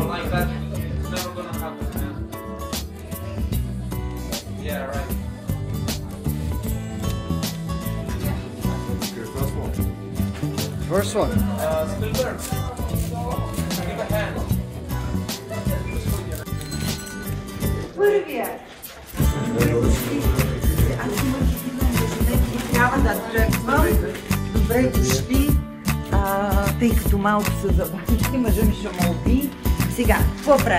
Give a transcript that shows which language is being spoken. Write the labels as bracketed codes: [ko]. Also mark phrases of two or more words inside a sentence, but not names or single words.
[en] that it's never gonna happen, man. Yeah, right. First one. Spielberg. Give a hand. [bg] Първия. Трябва да тръгвам. Добре дошли, тъй като малко се забавихте, мъжа ми ще ме уби. Сега, какво правим?